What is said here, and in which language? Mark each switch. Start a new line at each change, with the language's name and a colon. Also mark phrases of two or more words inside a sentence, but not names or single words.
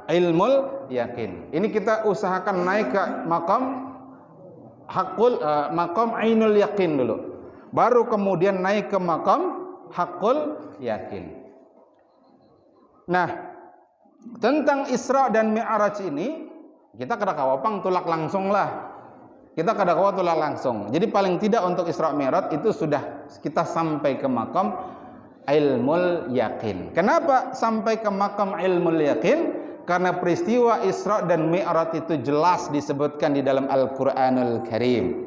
Arabic: علم اليقين.
Indonesian: Ini kita usahakan naik ke maqam hakul, maqam
Arabic: عين اليقين
Indonesian: dulu. Baru kemudian naik ke maqam
Arabic: حق اليقين.
Banjar: Nah, tentang Isra dan Mi'raj ini kita kada kawapang tulak langsung lah. Kita kada kawa tulak langsung.
Indonesian: Jadi paling tidak untuk Isra Mi'raj itu sudah kita sampai ke maqam
Arabic: علم اليقين.
Indonesian: Kenapa sampai ke makam
Arabic: علم اليقين?
Indonesian: Karena peristiwa Isra dan Mi'raj itu jelas disebutkan di dalam Al-Quranul Karim.